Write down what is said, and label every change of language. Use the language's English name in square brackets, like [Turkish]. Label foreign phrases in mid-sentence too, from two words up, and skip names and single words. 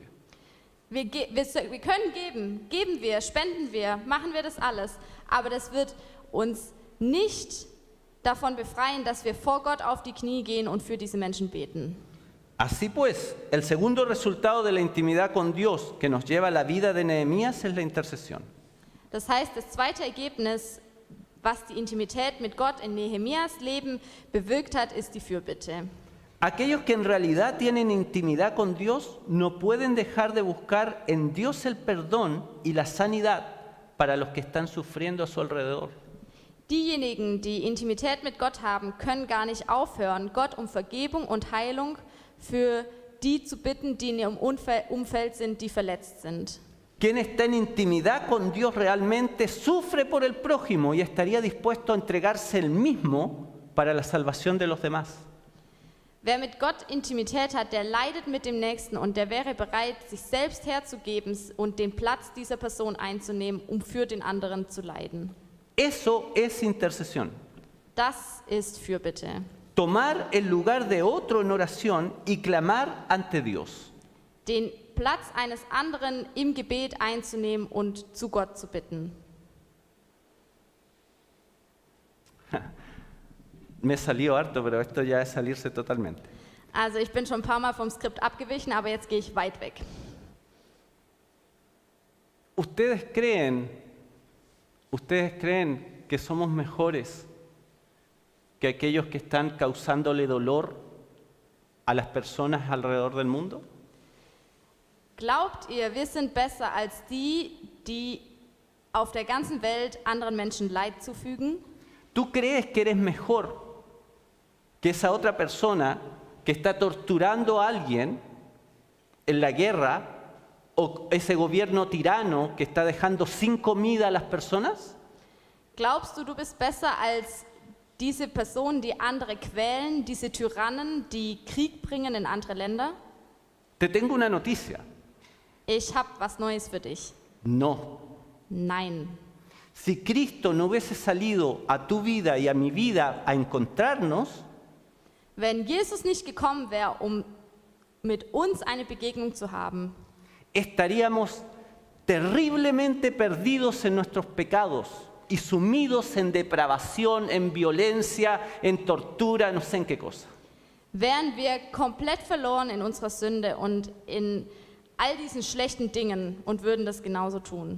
[German] Wir können geben wir, spenden wir, machen wir das alles, aber das wird uns nicht davon befreien, dass wir vor Gott auf die Knie gehen und für diese Menschen beten. [Spanish] Así pues, el segundo resultado de la intimidad con Dios que nos lleva a la vida de Nehemías es la intercesión. [German] Das heißt, das zweite Ergebnis, was die Intimität mit Gott in Nehemias Leben bewirkt hat, ist die Fürbitte. [Spanish] Aquellos que en realidad tienen intimidad con Dios no pueden dejar de buscar en Dios el perdón y la sanidad para los que están sufriendo a su alrededor. [German] Diejenigen, die Intimität mit Gott haben, können gar nicht aufhören, Gott um Vergebung und Heilung für die zu bitten, die in ihrem Umfeld sind, die verletzt sind. [Spanish] Quien está en intimidad con Dios realmente sufre por el prójimo y estaría dispuesto a entregarse él mismo para la salvación de los demás. [German] Wer mit Gott Intimität hat, der leidet mit dem Nächsten und der wäre bereit, sich selbst herzugeben und den Platz dieser Person einzunehmen, um für den anderen zu leiden. [Spanish] Eso es intercesión. [German] Das ist Fürbitte. [Spanish] Tomar el lugar de otro en oración y clamar ante Dios. [German] Den Platz eines anderen im Gebet einzunehmen und zu Gott zu bitten. [Spanish] Me salió harto, pero esto ya es salirse totalmente. [German] Also ich bin schon ein paar Mal vom Skript abgewichen, aber jetzt gehe ich weit weg. [Spanish] ¿Ustedes creen que somos mejores que aquellos que están causándole dolor a las personas alrededor del mundo? [German] Glaubt ihr, wir sind besser als die, die auf der ganzen Welt anderen Menschen Leid zufügen? [Spanish] ¿Tú crees que eres mejor que esa otra persona que está torturando a alguien en la guerra o ese gobierno tirano que está dejando sin comida a las personas? [German] Glaubst du, du bist besser als diese Personen, die andere quälen, diese Tyrannen, die Krieg bringen in andere Länder? [Spanish] Te tengo una noticia. [German] Ich habe was Neues für dich. [Spanish] No. [German] Nein. [Spanish] Si Cristo no hubiese salido a tu vida y a mi vida a encontrarnos, [German] Wenn Jesus nicht gekommen wäre, um mit uns eine Begegnung zu haben, [Spanish] estaríamos terriblemente perdidos en nuestros pecados y sumidos en depravación, en violencia, en tortura, no sé en qué cosa. [German] wären wir komplett verloren in unserer Sünde und in all diesen schlechten Dingen und würden das genauso tun.